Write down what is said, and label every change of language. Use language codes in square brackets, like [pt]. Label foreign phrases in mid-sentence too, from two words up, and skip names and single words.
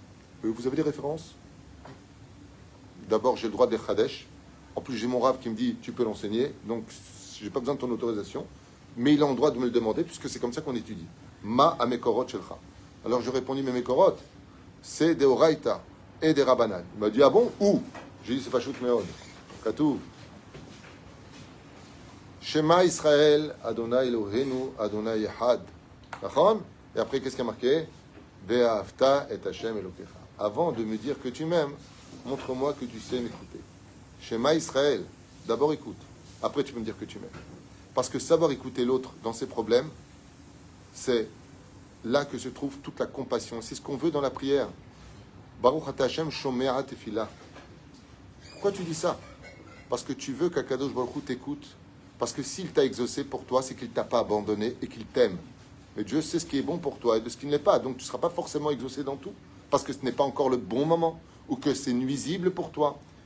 [fr] Vous avez des références? D'abord, j'ai le droit d'être Hadesh. En plus, j'ai mon Rav qui me dit tu peux l'enseigner, donc je n'ai pas besoin de ton autorisation. Mais il a le droit de me le demander, puisque c'est comme ça qu'on étudie. [he] מה המקורות שלך. [fr] Alors je répondis mes mekorot, c'est des Oraita et des Rabbanan. Il m'a dit ah bon? Où? J'ai dit c'est pas chout meod. Katouv. [he] שמע ישראל, אדוני אלוהינו, אדוני אחד. [fr] D'accord? Et après, qu'est-ce qui a marqué? [he] ואהבת את השם אלוקיך. [fr] Avant de me dire que tu m'aimes, montre-moi que tu sais m'écouter. [he] שמע ישראל, [fr] d'abord écoute. Après, tu peux me dire que tu m'aimes. Parce que savoir écouter l'autre dans ses problèmes, c'est là que se trouve toute la compassion. C'est ce qu'on veut dans la prière. [he] ברוך אתה השם שומע תפילה. [fr] Pourquoi tu dis ça? Parce que tu veux qu' [he] הקדוש ברוך הוא [fr] t'écoute. Parce que s'il t'a exaucé pour toi, c'est qu'il ne t'a pas abandonné et qu'il t'aime. Mais Dieu sait ce qui est bon pour toi et de ce qui ne l'est pas. Donc tu ne seras pas forcément exaucé dans tout. Parce que ce n'est pas encore le bon moment. Ou que c'est nuisible pour toi.